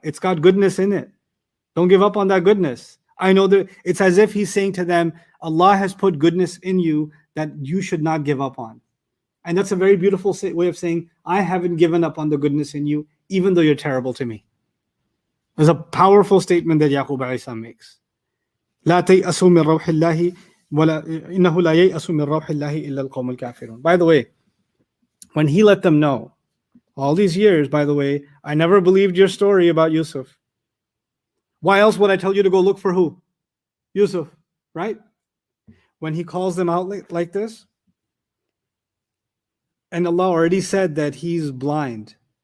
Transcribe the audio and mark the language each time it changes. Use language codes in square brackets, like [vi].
[en] It's got goodness in it. Don't give up on that goodness. I know that it's as if he's saying to them, Allah has put goodness in you that you should not give up on. And that's a very beautiful way of saying, I haven't given up on the goodness in you, even though you're terrible to me. There's a powerful statement that Yaqub alayhi salam makes. [ar] لا تيأسوا من روح الله ولا إنه لا ييأس من روح الله إلا القوم الكافرون. [en] By the way, when he let them know, all these years, by the way, I never believed your story about Yusuf. Why else would I tell you to go look for who? Yusuf, right? When he calls them out like this, and Allah already said that he's blind.